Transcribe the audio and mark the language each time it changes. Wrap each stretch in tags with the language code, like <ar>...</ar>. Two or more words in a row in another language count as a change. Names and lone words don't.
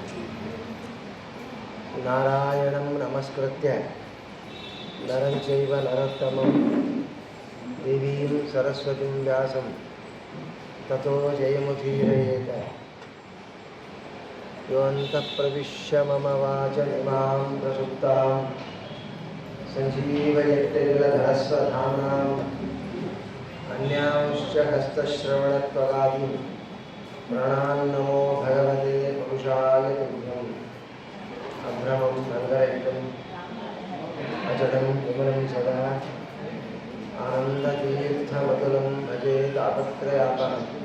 <sa>ನಾರಾಯಣಂ ನಮಸ್ಕೃತ್ಯ ನರಂ ಚೈವ ನರೋತ್ತಮಂ ದೇವೀಂ ಸರಸ್ವತಿಂ ವ್ಯಾಸಂ ತತೋ ಜಯಮುದೀರಯೇತ. ಯೋऽन्तಃ ಪ್ರವಿಶ್ಯ ಮಮ ವಾಚಮಿಮಾಂ ಪ್ರಸುಪ್ತಾಂ ಸಂಜೀವಯತ್ಯಖಿಲಧರಸ್ವಧಾಮ್ನಾಂ ಅನ್ಯಾಂಶ್ಚ ಹಸ್ತಶ್ರವಣತ್ವಗಾದೀನ್ ಪ್ರಾಣಾನ್ನಮೋ ಭಗವತೆ ಪುರುಷಾಯ ತುಭ್ಯಂ. ಅಭ್ರಮಂ ಭಂಗರಹಿತಂ ಅಜಡಂ ವಿಮಲಂ ಸದಾ ಆನಂದತೀರ್ಥಮತುಲಂ ಭಜೆ ತಾಪತ್ರಯಾಪಹಂ.</sa>